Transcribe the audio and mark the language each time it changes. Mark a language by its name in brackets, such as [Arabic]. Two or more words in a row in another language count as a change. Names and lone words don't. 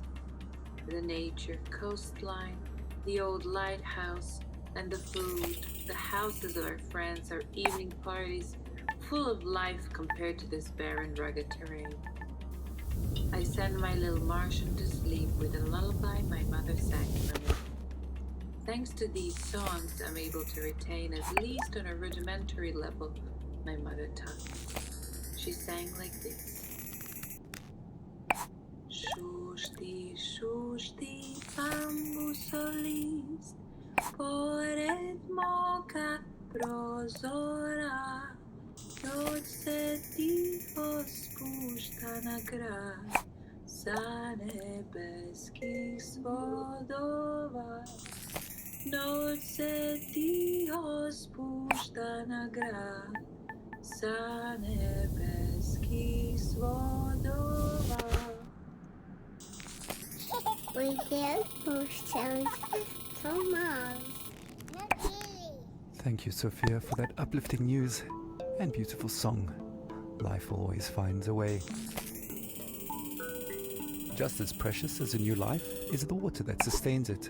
[English] The nature, coastline, the old lighthouse, and the food, the houses of our friends, our evening parties, full of life compared to this barren, rugged terrain. I send my little Martian to sleep with a lullaby my mother sang for me. Thanks to these songs, I'm able to retain, at least on a rudimentary level, my mother tongue. She sang like this. Shushti, bambusolis, [Serbian] pored moka prozora, noć se tiho spušta na grad, sa nebeskih svodova. Noć se tiho spušta na grad, sa nebeskih svodova. [English] We can push to Mars. Thank you, Sophia, for that uplifting news and beautiful song. Life always finds a way. Just as precious as a new life is the water that sustains it.